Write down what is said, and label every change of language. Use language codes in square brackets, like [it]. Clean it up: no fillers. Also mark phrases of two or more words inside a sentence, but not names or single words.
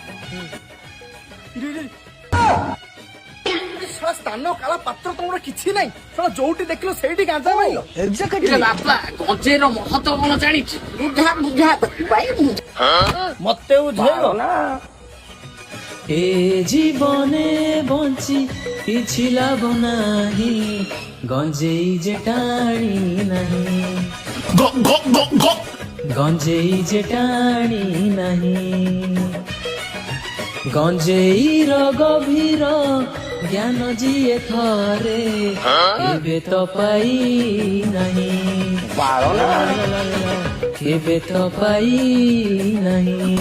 [or] ସ୍ଥାନ କାଳ ପାତ୍ର ତମର କିଛି ନାହିଁ। ଯୋଉଠି ଦେଖିଲ ସେଇଠି ଗାଞ୍ଜା ମାଇଲ। ବାପା ଗଞ୍ଜେଇର ମହତ୍ଵ କଣ ଜାଣିଛୁ? ବୁଝା ବୁଝା ମତେ ବୁଝେଇବ ନା। ଏ ଜୀବନେ ବଞ୍ଚି କିଛି ଲାଭ ନାହିଁ ଗଞ୍ଜେଇ ଯେ ଟାଣି ନାହିଁ ଗଞ୍ଜେଇ ଯେ ଟାଣି ନାହିଁ ଗଞ୍ଜେଇର ଗଭୀର ଜ୍ଞାନ ଯିଏ ଥରେ କେବେ ତ ପାଇ ନାହିଁ କେବେ ତ ପାଇ ନାହିଁ